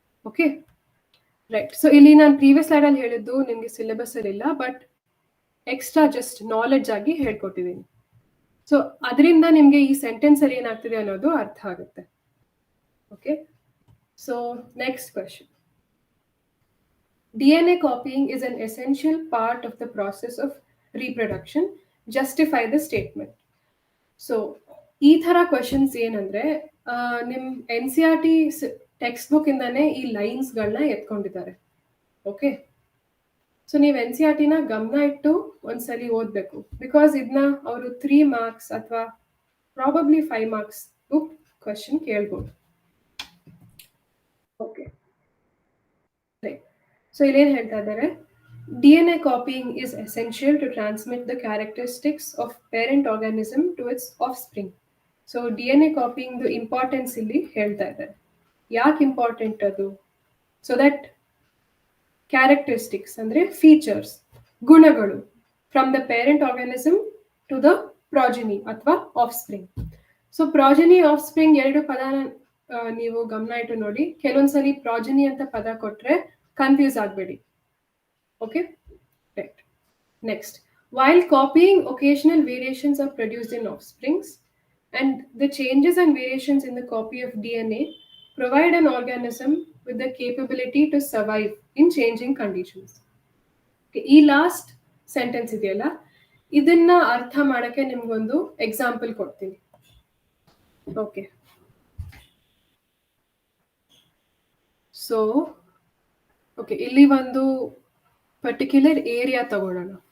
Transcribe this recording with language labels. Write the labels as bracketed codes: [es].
[kn] Okay, right. So ಇಲ್ಲಿ ನಾನು previous slide ಅಲ್ಲಿ ಹೇಳಿದ್ದು ನಿಮ್ಗೆ ಸಿಲೆಬಸ್ ಅಲ್ಲಿ ಇಲ್ಲ, ಬಟ್ ಎಕ್ಸ್ಟ್ರಾ ಜಸ್ಟ್ ನಾಲೆಡ್ಜ್ ಆಗಿ ಹೇಳ್ಕೊಟ್ಟಿದ್ದೀನಿ. ಸೊ ಅದರಿಂದ ನಿಮ್ಗೆ ಈ ಸೆಂಟೆನ್ಸ್ ಅಲ್ಲಿ ಏನಾಗ್ತಿದೆ ಅನ್ನೋದು ಅರ್ಥ ಆಗುತ್ತೆ. [en] Okay, so next question. DNA copying is an essential part of the process of reproduction. Justify the statement. [kn] So ಈ ಥರ ಕ್ವೆಶನ್ಸ್ ಏನಂದ್ರೆ ನಿಮ್ಮ N C R T text book ಇಂದಾನೆ ಈ ಲೈನ್ಸ್ಗಳನ್ನ ಎತ್ಕೊಂಡಿದ್ದಾರೆ. ಓಕೆ, ಸೊ ನೀವು ಎನ್ ಸಿ ಆರ್ ಟಿನ ಗಮನ ಇಟ್ಟು ಒಂದ್ಸಲಿ ಓದಬೇಕು. ಬಿಕಾಸ್ ಇದನ್ನ ಅವರು 3 marks ಅಥವಾ ಪ್ರಾಬಬ್ಲಿ 5 marks ಕ್ವೆಶನ್ ಕೇಳ್ಬೋದು. [en] okay, so [kn] ಇಲ್ಲೇನು ಹೇಳ್ತಾ ಇದ್ದಾರೆ, [en] DNA copying is essential to transmit the characteristics of parent organism to its offspring. So DNA copying the importance [kn] ಇಲ್ಲಿ ಹೇಳ್ತಾ ಇದ್ದಾರೆ. ಯಾಕೆ ಇಂಪಾರ್ಟೆಂಟ್ ಅದು? [en] so that characteristics ಅಂದ್ರೆ features, [kn] ಗುಣಗಳು [en] From the parent organism to the progeny ಅಥವಾ offspring. [kn] So ಪ್ರಾಜೆನಿ of spring ಎರಡು ಪದನ ನೀವು ಗಮನ ಇಟ್ಟು ನೋಡಿ. ಕೆಲವೊಂದ್ಸಲಿ ಪ್ರಾಜೆನಿ ಅಂತ ಪದ ಕೊಟ್ರೆ ಕನ್ಫ್ಯೂಸ್ ಆಗಬೇಡಿ. [en] Okay, right. Next, while copying, occasional variations are produced in offsprings, and the changes and variations in the copy of DNA provide an organism with the capability to survive in changing conditions. [kn] Okay, ಈ last sentence ಇದೆಯಲ್ಲ, ಇದನ್ನ ಅರ್ಥ ಮಾಡಕ್ಕೆ ನಿಮ್ಗೊಂದು example ಕೊಡ್ತೀನಿ. Okay, so okay, ಇಲ್ಲಿ ಒಂದು particular area ತಗೊಳ್ಳೋಣ.